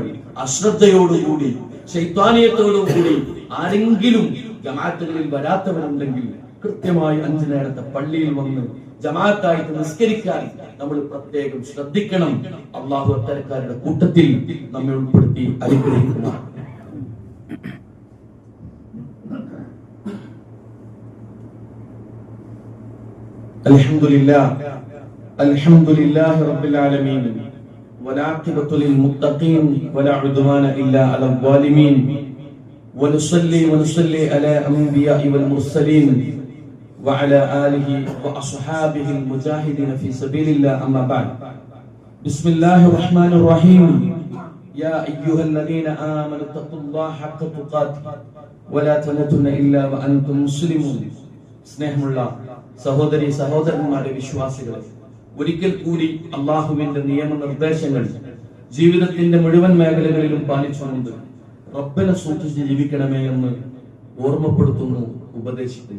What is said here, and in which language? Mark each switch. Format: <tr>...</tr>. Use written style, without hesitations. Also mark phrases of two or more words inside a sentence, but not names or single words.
<ml>അശ്രദ്ധയോടുകൂടി, ശൈത്വാനിയത്തോടുകൂടി ആരെങ്കിലും ജമാഅത്തുകളിൽ വരാത്തവരുണ്ടെങ്കിൽ കൃത്യമായി 5 നേരത്തെ പള്ളിയിൽ വന്ന് ജമാഅത്തായിട്ട് നിസ്കരിക്കാൻ നമ്മൾ പ്രത്യേകം ശ്രദ്ധിക്കണം. അള്ളാഹു അത്തരക്കാരുടെ കൂട്ടത്തിൽ നമ്മെ ഉൾപ്പെടുത്തി അനുഗ്രഹിക്കുന്നതാണ്.</ml> <ar>الحمد لله رب العالمين والعاقبة للمتقين ولا عدوان إلا على الظالمين ونصلي على الأنبياء والمرسلين وعلى آله وأصحابه المجاهدين في سبيل الله أما بعد بسم الله الرحمن الرحيم يا أيها الذين آمنوا اتقوا الله حق تقاته ولا تموتن إلا وأنتم مسلمون</ar> <ml>സ്നേഹമുള്ള സഹോദരി സഹോദരന്മാരെ വിശ്വാസികളെ, ഒരിക്കൽ കൂടി അള്ളാഹുവിന്റെ നിയമനിർദ്ദേശങ്ങൾ ജീവിതത്തിന്റെ മുഴുവൻ മേഖലകളിലും പാലിച്ചുകൊണ്ട് റബ്ബിനെ സൂക്ഷിച്ച് ജീവിക്കണമേ എന്ന് ഓർമ്മപ്പെടുത്തുന്നു, ഉപദേശിക്കുന്നു.</ml>